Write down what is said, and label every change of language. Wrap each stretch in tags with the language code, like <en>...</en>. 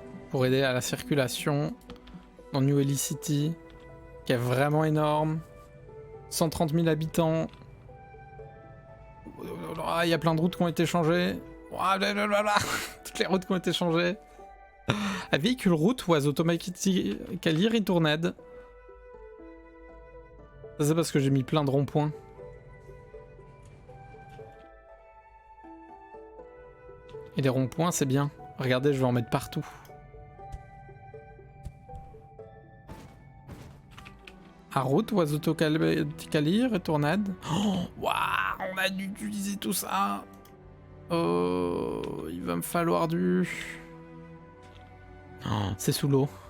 <fr>Pour aider à la circulation dans New Helicity, qui est vraiment énorme. 130 000 habitants. Il y a plein de routes qui ont été changées. Toutes les routes qui ont été changées.</fr> <en>A vehicle route was automatically returned.</en> <fr>Ça c'est parce que j'ai mis plein de ronds-points. Et les ronds-points c'est bien. Regardez, je vais en mettre partout.</fr> <en>A route was automatically returned.</en> <fr>Oh, waouh, on a dû utiliser tout ça. Oh, il va me falloir du... Oh, c'est sous l'eau.</fr>